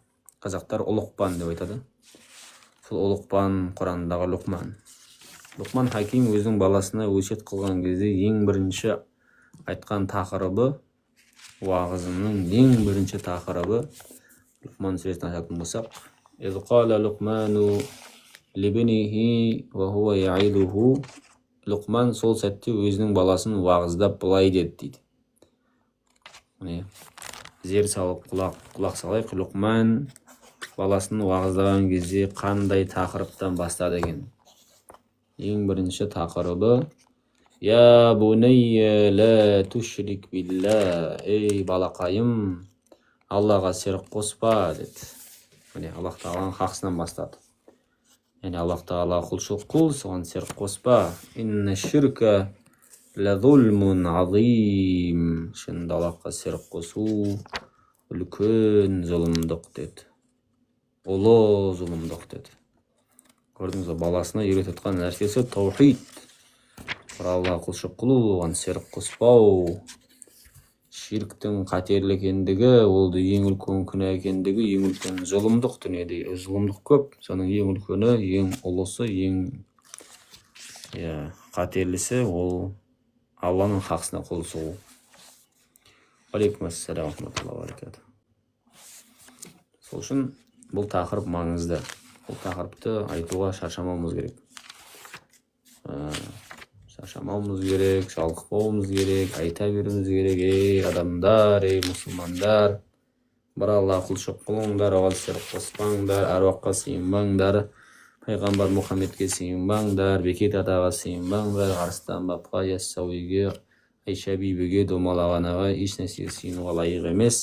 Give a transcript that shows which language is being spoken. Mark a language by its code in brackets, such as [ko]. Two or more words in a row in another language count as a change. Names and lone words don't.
[kk] Қазақтар Ұлықпан деп айтады. Сол Ұлықпан Құрандағы Лұқман. Лұқман Хаким өзінің баласына өсиет қылған кезде ең бірінші айтқан тақырыбы, уағызының ең бірінші тақырыбы, Лұқман сүресін ашатын болсақ, [ar] إذ قال لقمان لابنه وهو يعظه. [kk] Лұқман сол сәтте өзінің баласын уағыздап былай деді дейді. Зер салып құлақ салайық. Лұқман баласын уағыздаған кезде қандай тақырыптан бастады екен? Ең бірінші тақырыбы [ar] يا بني لا تشرك بالله. [kk] Ей балақайым, Аллаға серік қоспа деді. Аллах Тағаланың хақысынан бастады. Аллах Тағалаға құлшылық қыл, соған серік қоспа. [ar] إن الشرك لظلم عظيم. [kk] Шынында Аллахқа серік қосу үлкен зұлымдық деді. Ұлы зұлымдық деді. Көрдіңіз, баласына үйретіп жатқан нәрсесі таухид. Бір Аллаға құлшылық қылу, оған серік қоспау. Ширктің қатерлі екендігі, ол ең үлкен күнә екендігі, ең үлкен зұлымдық дүниеде. Зұлымдық көп, соның ең үлкені, ең ұлысы, ең қатерлісі ол Алланың хақысына қол сұғу. [ar] عليكم السلام ورحمة الله وبركاته. [kk] Сол үшін бұл тақырып маңызды. Бұл тақырыпты айтуға шаршамауымыз керек. Шаршамауымыз керек, жалықпауымыз керек, айта беруіміз керек. Ей адамдар, ей мұсылмандар, бір Аллаға құлшылық қылыңдар, оған серік қоспаңдар, әруаққа сыйынбаңдар, пайғамбар Мұхаммедке сыйынбаңдар, Бекет атаға сыйынбаңдар, Арыстан бабқа, Яссауиге, Айша бибіге, домалаған аға еш нәрсеге сыйынуға лайық емес.